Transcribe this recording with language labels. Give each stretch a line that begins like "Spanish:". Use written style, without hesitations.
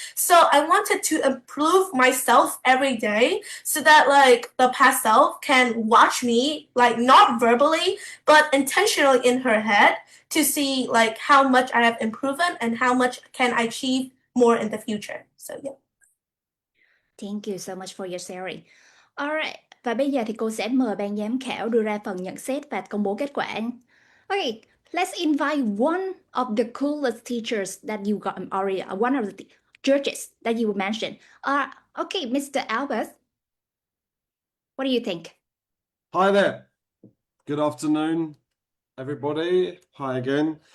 English: So I wanted to improve myself every day so that like the past self can watch me, like not verbally but intentionally in her head, to see like how much I have improved and how much can I achieve more in the future. So yeah. Thank you so much for your sharing.
Vietnamese: Alright, và bây giờ thì cô sẽ mời ban giám khảo đưa ra phần nhận xét và công bố kết quả.
English: Okay, let's invite one of the coolest teachers that you got already, one of the judges that you mentioned. Okay, Mr. Albert, what do you think? Hi there. Good afternoon, everybody. Hi again.